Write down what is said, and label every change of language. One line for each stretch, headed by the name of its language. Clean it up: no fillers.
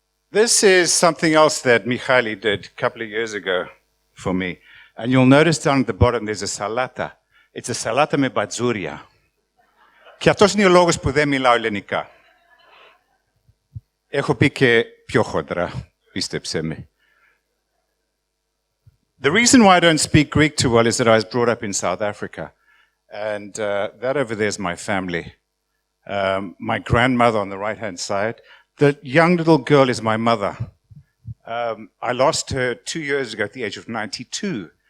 English: This is something else that Mihaly did a couple of years ago for me. And you'll notice down at the bottom there's a salata. It's a salata
Greek: με μπατζούρια. Και αυτός είναι ο λόγος που δεν μιλάω ελληνικά. Έχω πει και πιο χοντρά, πίστεψέ με.
English: The reason why I don't speak Greek too well is that I was brought up in South Africa. And that over there is my family. My grandmother on the right-hand side. The young little girl is my mother. I lost her 2 years ago at the age of 92.